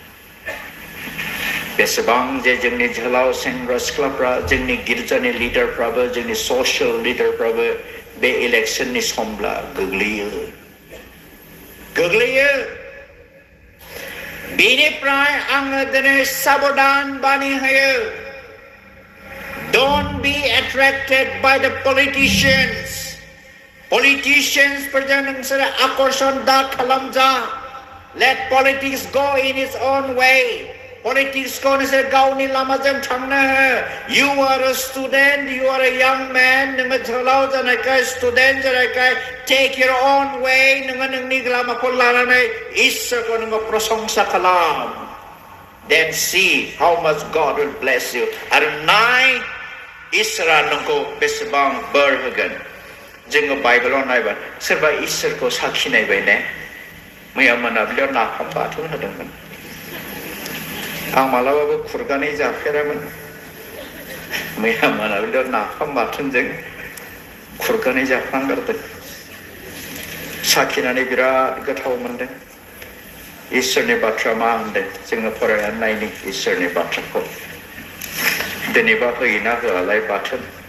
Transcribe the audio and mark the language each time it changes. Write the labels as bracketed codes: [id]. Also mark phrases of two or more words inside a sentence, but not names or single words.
[brx] बेसेबां जे जोंनि जोहोलाव सेंग्रा सिख्लाफ्रा जोंनि गिर्जानि लिडारफ्राबो जोंनि ससियेल लिडारफ्राबो बे इलेक्शननि समब्ला गोग्लैयो बेनिफ्राय आङो दिनै साबधान बानि होयो [en] Don't be attracted by the [brx] politicians फोरजों नोंसोरो आकर्षण दा खालामजा [en] Let politics go in its own way [brx] Politics को नोंसोर गावनि लामाजों थांनो हो [en] You are a student, you are a young man [brx] नोङो जोहोलाव जानायखाय स्टुडेन्ट जानायखाय [en] Take your own way [brx] नोङो नोंनि लामाखौ लानानै इसोरखौ नोङो प्रशंसा खालाम [en] Then see how much God will bless you [brx] आरो नाय इसोरा नोंखौ बेसेबां बोर होगोन जोङो बाइबेलाव नायबा सोरबा इसोरखौ साखि नायबाय ने मैया मोनाबिलियाव नाफाम बाथोन होदोंमोन आं मालाबाबो खुरगानै जाफेरामोन मैया मोनाबिलियाव नाफाम बाथोनजों खुरगानै जाफ्लांगारदों साखिनानै बिराद गोथाव मोनदों इसोरनि बाथ्रा मा होनदों जोङो फरायनानै नायनि इसोरनि बाथ्राखौ दिनैबा होयोना होआलाय बाथोन